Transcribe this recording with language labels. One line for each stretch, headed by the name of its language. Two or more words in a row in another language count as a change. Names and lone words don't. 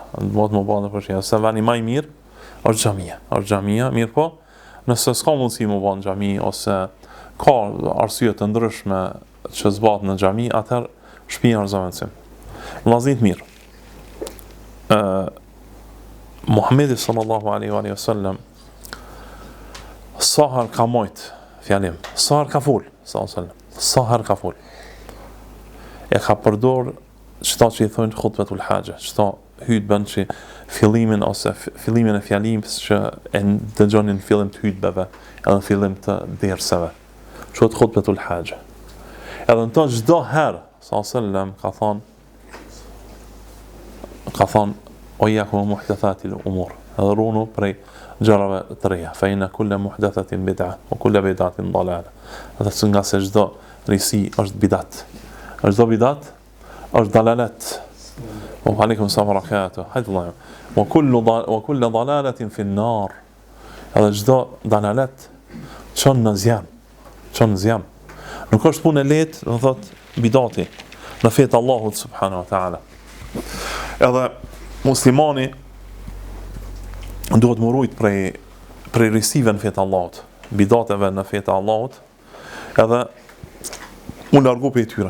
Albanian: Se veni më i mirë është xhamia, mirë po, nëse s'ka mundësi mu ba në xhami, ose ka arsye të ndryshme që s'bat në xhami, atëherë shtëpia është zëvendësim. Vllazit mirë. Muhamedi
Arabic: صلى الله عليه وسلم
Albanian: sa herë ka mojt fjalim, sa herë ka fol, sa herë ka fol. E ka përdor çto që i thonë
Arabic: خطبة الحاجة,
Albanian: çto hutbën që fillimin e fjalimit që e dëgjonin në fillim të hutbeve, edhe në fillim të dersave. Quhet
Arabic: خطبة الحاجة.
Albanian: Edhe në to çdo herë sallallahu ka thonë
Arabic: إياكم ومحدثات الأمور.
Albanian: Edhe runu prej gjërave të reja.
Arabic: فإن كل محدثة بدعة وكل بدعة ضلالة.
Albanian: Edhe se nga se çdo risi është bidat. Çdo bidat është dalalet.
Arabic: وعليكم السلام وبركاته. هداه الله. وكل ضلالة في النار.
Albanian: Edhe çdo dalalet çon në zjarr. Nuk është punë e lehtë, do thot bidati në fetë Allahut
Arabic: سبحانه وتعالى.
Albanian: Edhe muslimani duhet më rujt prej risive në fetë Allahut, bidateve në fetë Allahut, edhe mu largu prej tyre.